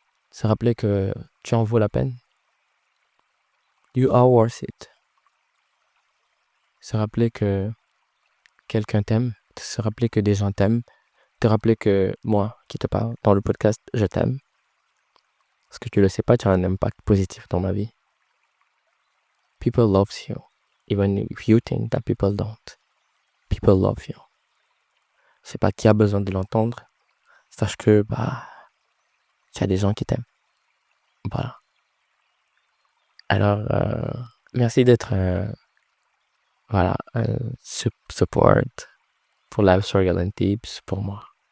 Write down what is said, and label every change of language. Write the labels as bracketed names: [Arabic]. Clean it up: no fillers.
[French] Se rappeler que tu en vaux la peine. [English] You are worth it. [French] Se rappeler que quelqu'un t'aime. Se rappeler que des gens t'aiment. Te rappeler que moi, qui te parle dans le podcast, je t'aime. Parce que tu le sais pas, tu as un impact positif dans ma vie. [English] People love you. Even if you think that people don't. People love you. [French] Je sais pas qui a besoin de l'entendre. Sache que, il y a des gens qui t'aiment. Voilà. Alors, merci d'être un support pour Life Struggle and Tips pour moi.